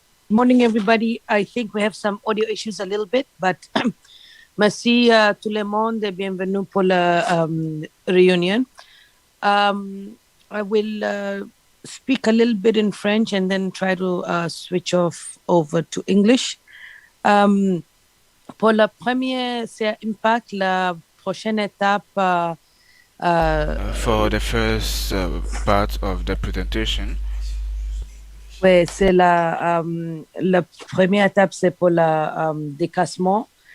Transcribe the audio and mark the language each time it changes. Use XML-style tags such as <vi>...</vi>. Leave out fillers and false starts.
<en>Morning, everybody. I think we have some audio issues a little bit, but</en> <fr>merci tout le monde et bienvenue pour la réunion.</fr> <en>I will speak a little bit in French and then try to switch off over to English.</en> <fr>Pour le premier impact, la prochaine étape.</fr> <en>For the first part of the presentation,</en> <fr>oui, c'est la première étape, c'est pour le décaissement.</fr>